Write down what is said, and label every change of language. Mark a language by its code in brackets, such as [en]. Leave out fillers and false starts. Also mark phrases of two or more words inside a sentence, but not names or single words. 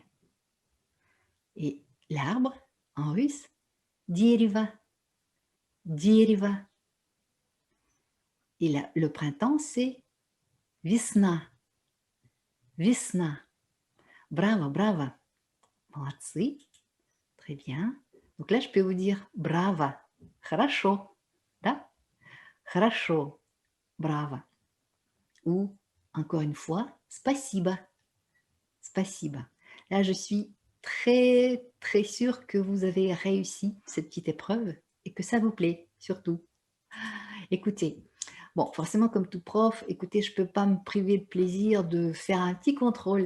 [fr] Et l'arbre, en russe, [ru] дерево, дерево. [fr] Et le printemps, c'est [ru] весна, весна. [fr] Bravo, bravo. Молодцы. Très bien. Donc là, je peux vous dire bravo. [ru] Хорошо. Да? Хорошо. [fr] Bravo. Ou, encore une fois, [ru] спасибо. Спасибо. [fr] Là, je suis très, très sûre que vous avez réussi cette petite épreuve et que ça vous plaît, surtout. Écoutez, bon, forcément, comme tout prof, écoutez, je ne peux pas me priver de plaisir de faire un petit contrôle.